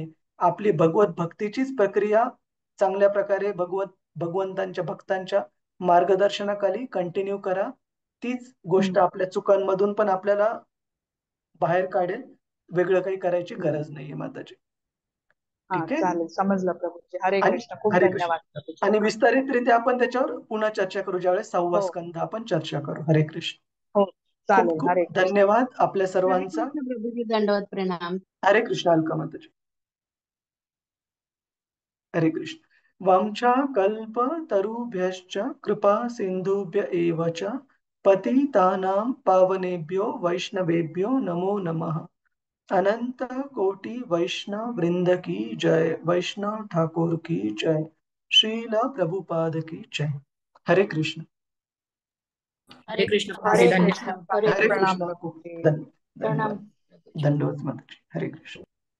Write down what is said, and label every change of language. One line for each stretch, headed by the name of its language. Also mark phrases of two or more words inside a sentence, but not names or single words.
Marathi: आपली भगवत भक्तीचीच प्रक्रिया चांगल्या प्रकारे भगवंतांच्या भक्तांच्या मार्गदर्शनाखाली कंटिन्यू करा. तीच गोष्ट आपल्या चुकांमधून पण आपल्याला बाहेर काढेल. वेगळं काही करायची गरज नाहीये माताजी. हा ठीक आहे. चालेल, समजलं प्रभूजी. हरे आणि कृष्ण, खूप हरे कृष्ण. धन्यवाद प्रभूजी. आणि विस्तारितरित्या आपण त्याच्यावर पुन्हा चर्चा करू, ज्यावेळेस 6वा हो स्कंद आपण चर्चा करू. हरे कृष्ण. हो खूप चालेल. खूप हरे कृष्ण. धन्यवाद आपल्या हरे सर्वांचा. कृष्ण प्रभूजी, दंडवत प्रणाम. हरे कृष्ण. अलका माताजी. हरे कृष्ण.
Sanskrit: वाञ्छाकल्पतरुभ्यश्च कृपा सिन्धुभ्य एव च पतितानां पावनेभ्यो वैष्णवेभ्यो नमो नमः.
Hindi: अनंत कोटि वैष्णव वृंद की जय. वैष्णव ठाकुर की जय. श्रील प्रभुपाद की जय.
Marathi: हरे कृष्ण. हरे कृष्ण हरे प्रभूजी, कृष्ण. धन्यवाद. हरे हरे कृष्ण. कृष्ण. प्रणाम. धन्यवाद. दंडवत माताजी. हरे कृष्ण.